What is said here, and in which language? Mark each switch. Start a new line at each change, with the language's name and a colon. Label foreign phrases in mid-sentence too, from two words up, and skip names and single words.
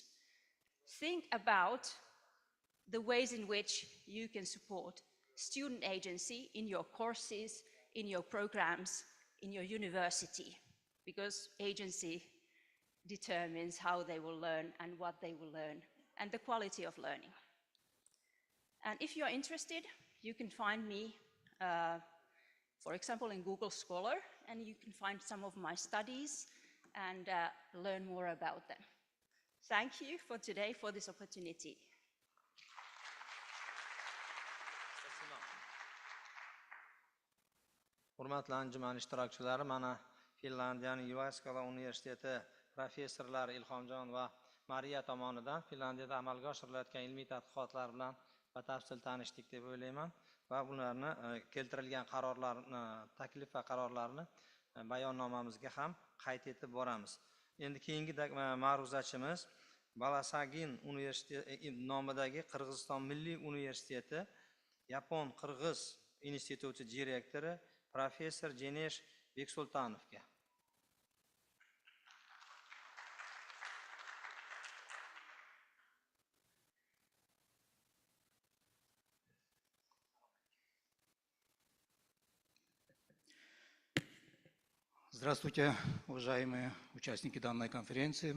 English: Think about the ways in which you can support student agency in your courses, in your programs, in your university, because agency determines how they will learn and what they will learn, and the quality of learning. And if you're interested, you can find me, for example, in Google Scholar, and you can find some of my studies and learn more about them. Thank you for today, for this opportunity.
Uzbek: Hurmatli anjuman ishtirokchilari, mana Finlandiyaning Jyväskylä universiteti professorlari Ilhomjon va Mariya tomonidan Finlandiyada amalga oshirilayotgan ilmiy tadqiqotlar bilan batafsil tanishdik deb o'ylayman va bularni keltirilgan qarorlarni, taklif va qarorlarni bayonnomamizga ham qayd etib boramiz. Endi keyingi ma'ruzachimiz Balasagin universiteti nomidagi Qirg'iziston Milliy universiteti Yapon-Qirg'iz instituti direktori professor Jenesh Beksultanovga.
Russian: Здравствуйте, уважаемые участники данной конференции.